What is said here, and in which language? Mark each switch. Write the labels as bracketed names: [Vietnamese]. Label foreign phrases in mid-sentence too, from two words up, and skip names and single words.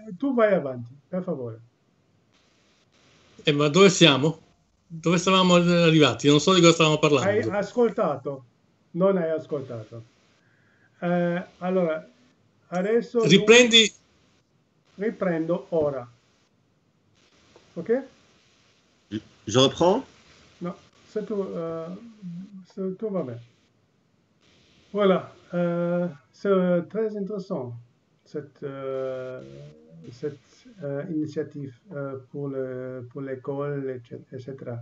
[Italian] Tu vai avanti, per favore. Ma dove siamo? Dove stavamo arrivati? Non so di cosa stavamo parlando. Hai ascoltato? Non hai ascoltato. Allora, adesso... Riprendo ora. Ok? [French] Je reprends? [Italian] No, se tu va bene. [French] Voilà. C'est très intéressant, cette initiative pour l'école, etc.